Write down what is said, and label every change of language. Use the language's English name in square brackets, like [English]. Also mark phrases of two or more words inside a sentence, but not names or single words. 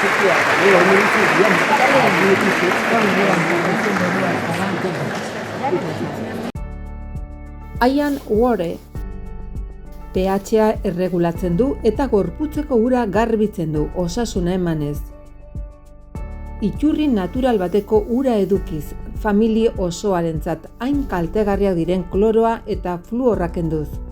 [Basque] Ian Ward pH-a erregulatzen du eta gorputzeko ura garbitzen du, osasuna emanez. Iturri natural bateko ura edukiz, familia osoarentzat hain kaltegarriak diren kloroa eta fluorra kenduz.